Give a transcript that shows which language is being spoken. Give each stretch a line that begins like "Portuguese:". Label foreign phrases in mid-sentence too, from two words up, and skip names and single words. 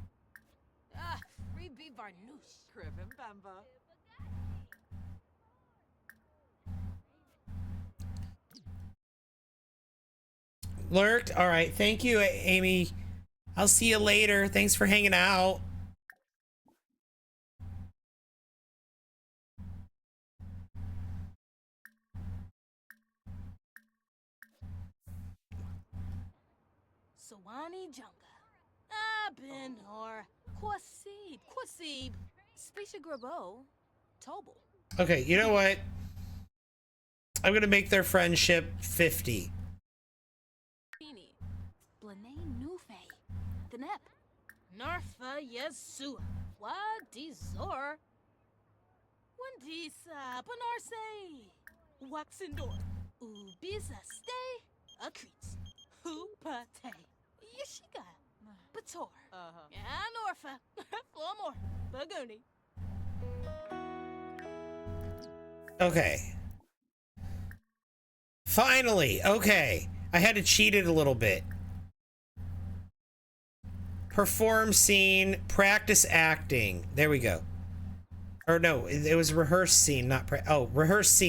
English: Lurked. All right. Thank you, Amy. I'll see you later. Thanks for hanging out. Sawani Junga. Ben or Quasib. Specia Grabo. Tobel. Okay. You know what? I'm gonna make their friendship 50. Blanay Nufe. Denep. Narfa Yesu. Wadi Zor. Wandisa Panarse. Waxendor. Ubiza stay. Akrit. Hupate. Yeshiga. Bator. Anorfa. Flomor. Baguni. Okay. Finally. Okay. I had to cheat it a little bit. Perform scene, practice acting. There we go. Or no, it was rehearse scene, not rehearse scene.